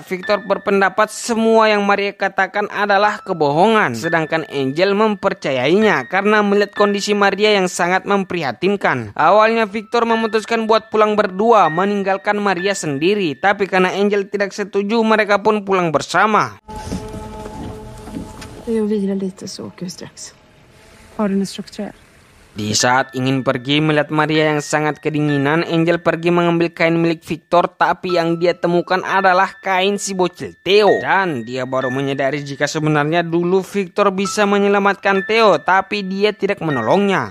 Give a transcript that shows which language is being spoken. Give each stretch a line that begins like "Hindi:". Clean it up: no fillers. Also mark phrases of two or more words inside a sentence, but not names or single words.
Indonesian: Victor berpendapat semua yang Maria katakan adalah kebohongan, sedangkan Angel mempercayainya karena melihat kondisi Maria yang sangat memprihatinkan. Awalnya Victor memutuskan buat pulang berdua, meninggalkan Maria sendiri, tapi karena Angel tidak setuju, mereka pun pulang bersama.
Swedish: Jag vilar lite så åker vi strax. Har du något struktur?
Indonesian: Di saat ingin pergi melihat Maria yang sangat kedinginan, Angel pergi mengambil kain milik Victor, tapi yang dia temukan adalah kain si bocil Theo. Dan dia baru menyadari jika sebenarnya dulu Victor bisa menyelamatkan Theo, tapi dia tidak menolongnya.